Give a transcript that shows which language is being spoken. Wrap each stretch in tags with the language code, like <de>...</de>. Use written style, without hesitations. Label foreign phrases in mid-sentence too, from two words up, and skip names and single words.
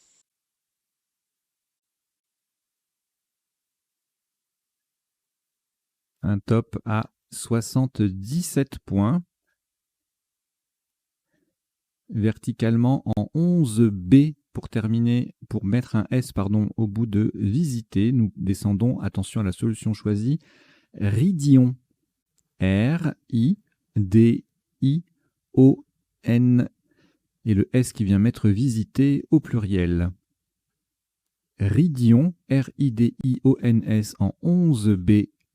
<fr>Un top à 77 points. Verticalement en 11 B pour terminer, pour mettre un S au bout de visiter. Nous descendons, attention à la solution choisie, Ridion. R-I-D-I-O-N. Et le S qui vient mettre visiter au pluriel. Ridion, R-I-D-I-O-N-S en 11 B.</fr>